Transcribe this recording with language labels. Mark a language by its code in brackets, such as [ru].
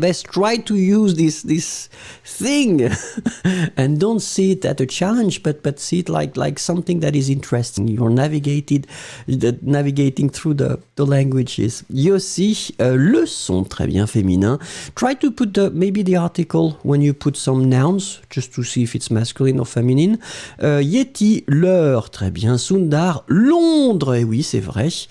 [en] Try to use this thing and don't see it as a challenge, but see it like something that is interesting. You're navigating through the languages. [fr] Yossi, leçon, très bien, féminin. [en] Try to put maybe the article when you put some nouns, just to see if it's masculine or feminine. [fr] Yeti, l'heure, très bien. Sundar, Londres, et oui, c'est vrai.